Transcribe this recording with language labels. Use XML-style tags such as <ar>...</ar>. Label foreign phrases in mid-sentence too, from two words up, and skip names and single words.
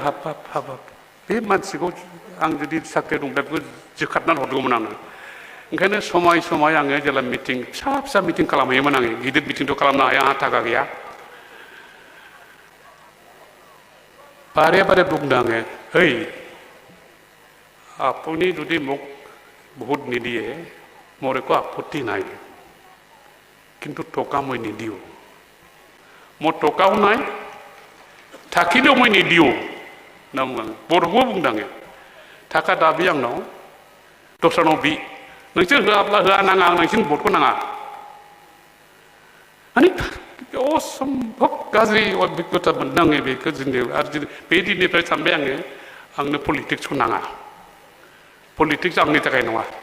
<brx>हाब हाब हाब हाब बे मानसिखौ आं जुदि साख्रि दंब्ला बेखौ जोखारनानै हरगौमोन आङो। ओंखायनो समाय समाय आङो जेला मिटिं फिसा फिसा मिटिं खालामहैयोमोन आङो। गिदिर मिटिंथ' खालामनो हाया, आंहा थाखा गैया। बारे बारे बुंदों आङो, ओइ</brx> <as>আপুনি যদি মোক ভোট নিদিয়ে মোৰ একো আপত্তি নাই, কিন্তু টকা মই নিদিওঁ। মোৰ টকাও নাই, থাকিলেও মই নিদিওঁ।</as> <brx>बर'खौ बुंदों आङो। थाखा दाबि आंनाव दस्रानाव बि नोंसोर होआब्ला होआ नाङा नोंसोर भटखौ नाङा माने असम्भब गाज्रि अभिज्ञता मोनदों आङो बेखौ जोङो आरो बे दिननिफ्राय सानबाय आङो आंनो पलिटिक्सखौ नाङा पलिटिक्स आंनि थाखाय नङा</brx>